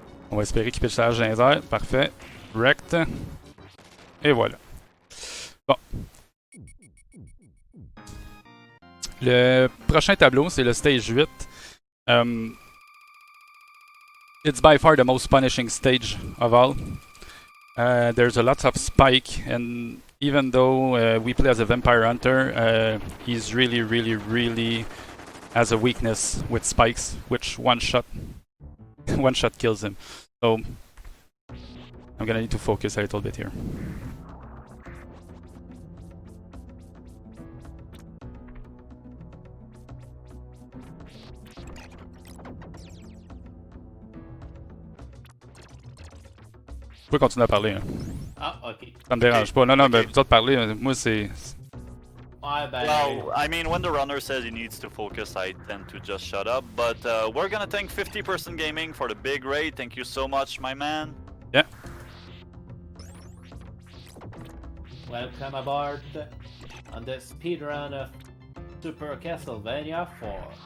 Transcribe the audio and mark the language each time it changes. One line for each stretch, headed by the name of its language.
French: On va espérer qu'il pitch sa hache dans les airs. Parfait. Rect. Et voilà. Bon. Le prochain tableau, c'est le stage 8.
English: It's by far the most punishing stage of all. There's a lot of spike, and even though we play as a vampire hunter, he's really has a weakness with spikes, which one shot kills him. So I'm gonna need to focus a little bit here.
French: Je peux continuer à parler. Hein. Ah, ok. Ça me dérange pas. Non, non, Ok. mais vous autres parler, moi c'est... Ouais, ben.
English: Well, I mean, when the runner says he needs to focus, I tend to just shut up. But we're gonna thank 50% Gaming for the big raid. Thank you so much, my man. Yeah. Welcome aboard on the speedrun of Super Castlevania 4.